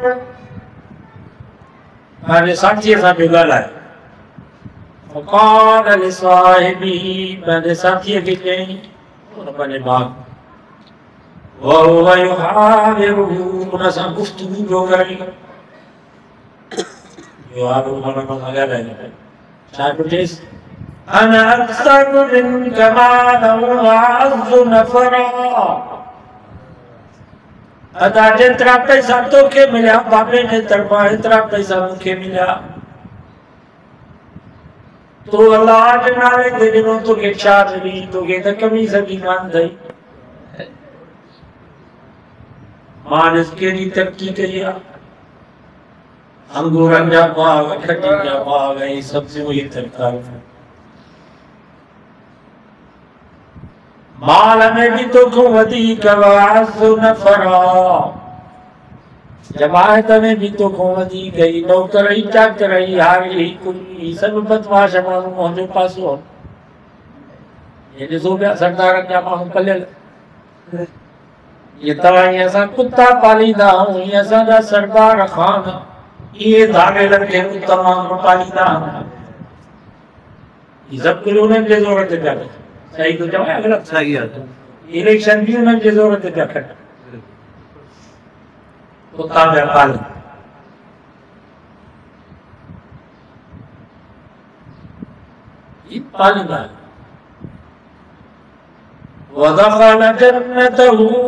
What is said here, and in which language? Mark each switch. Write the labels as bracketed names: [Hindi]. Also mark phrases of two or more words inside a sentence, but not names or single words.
[Sindhi] हाणे साथीअ सां पियो ॻाल्हाए [Arabic] فقال لصاحبه [Sindhi] पंहिंजे साथीअ खे चयईं हुन पंहिंजे भाउ [Arabic] وهو يحاوره [Sindhi] हुन सां गुफ़्तगू पियो करे युहाजिरुहु माना ॻाल्हाए छा पियो चएसि [Arabic] أنا أكثر منك مالا وأعز نفرا [Sindhi] अदा जेतिरा पैसा तोखे मिलिया बाबे जे तरफ़ां एतिरा पैसा मूंखे मिलिया तूं अल्लाह जे नाले ते ॾिनो तोखे छा ॾिनी तोखे त कमीज़ बि कान अथई मां ॾिस केॾी तरक़ी कई आहे अंगूरनि जा बाग खटियुनि जा बाग ऐं सब्जियूं ई तरकारियूं माल में भी तो को वधीक [Arabic] وأعز نفرا [Sindhi] जमायत में भी तो को वधीक ई नौकर ई चाकर ई हारी कुली सब बदमाश माण्हू मुंहिंजो पासो ये ॾिसो पिया सरदारनि जा माण्हू पलियल ये तव्हां ईअं असां कुता पालींदा आहियूं ईअं असांजा सरदार ख़ान इहे धाॻेलनि खे तमामु पालींदा आहियूं सभु कुझु उन्हनि जे ज़ोर ते पिया कनि सही तो चवां गलत सही है इलेक्शन भी उन्हनि जे ज़ोर ते पिया कनि कुता पिया पालनि ई पालींदा [Arabic] ودخل جنته